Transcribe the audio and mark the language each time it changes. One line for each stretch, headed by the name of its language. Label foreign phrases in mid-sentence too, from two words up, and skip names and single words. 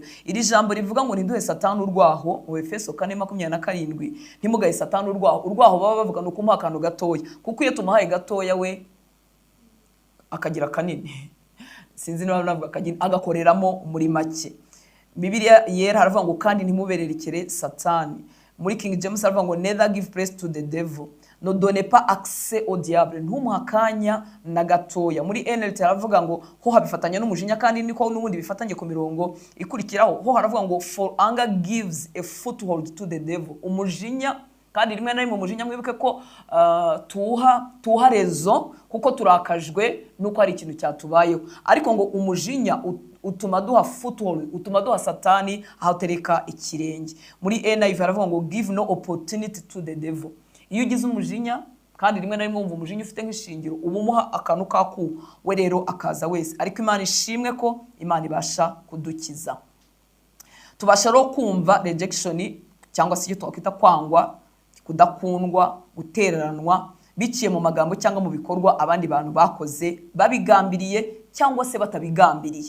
Kinyarwanda: Iri jambo rivuga ngo ntiduhe Satani urwaho, mu Efeso 4:27, ntimugahe Satani urwaho. Urwaho baba bavuga no kumuha akantu gatoya, kuko iyo tumuhaye gatoya we akagira kanini. Sinzi niba navuga akagira, agakoreramo muri make. Bibiliya yera haravuga ngo kandi ntimubererekere Satani. Muri King James haravuga ngo
English: neither give place to the devil,
French: no donne pas accès au diable,
Kinyarwanda: ntumuhakanya na gatoya. Muri NLT haravuga ngo ho habifatanya n'umujinya, kandi niko n'ubundi bifatanye ku mirongo ikurikiraho. Ho haravuga ngo
English: for anger gives a foothold to the devil.
Kinyarwanda: Umujinya, kandi rimwe na rimwe umujinya mwibuke ko tuha rezo kuko turakajwe nuko hari ikintu cyatubayeho, ariko ngo umujinya utuma duha foothold, utuma duha Satani aho tereka ikirenge. Muri NIV haravuga ngo
English: give no opportunity to the devil.
Kinyarwanda: Iyo ugize umujinya, kandi rimwe na rimwe wumva umujinya ufite nk'ishingiro, uba umuha akantu kaku, we rero akaza wese. Ariko Imana ishimwe ko Imana ibasha kudukiza. Tubasha ro kumva rejection, cyangwa se icyo twakwita kwangwa, kudakundwa, gutereranwa, biciye mu magambo cyangwa mu bikorwa abandi bantu bakoze babigambiriye cyangwa se batabigambiriye.